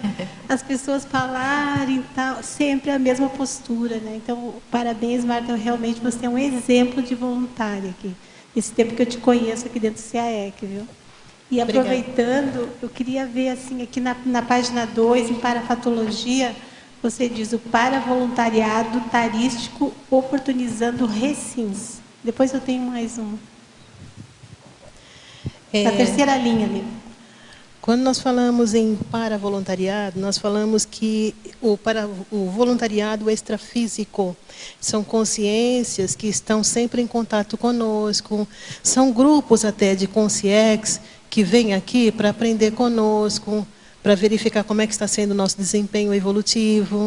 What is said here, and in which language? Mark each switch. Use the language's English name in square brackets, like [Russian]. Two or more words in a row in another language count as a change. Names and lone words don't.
[Portuguese] As pessoas falarem e tal, sempre a mesma postura, né? Então, parabéns, Marta, realmente você é um exemplo de voluntária aqui. Esse tempo que eu te conheço aqui dentro do CAEC, viu? E aproveitando, eu queria ver, assim, aqui na página 2, em parafatologia, Você diz o paravoluntariado tarístico oportunizando recins. Depois eu tenho mais um. Na terceira linha ali. Quando nós falamos em paravoluntariado, nós falamos que o voluntariado extrafísico são consciências que estão sempre em contato conosco, são grupos até de consciex que vêm aqui para aprender conosco, para verificar como é que está sendo o nosso desempenho evolutivo.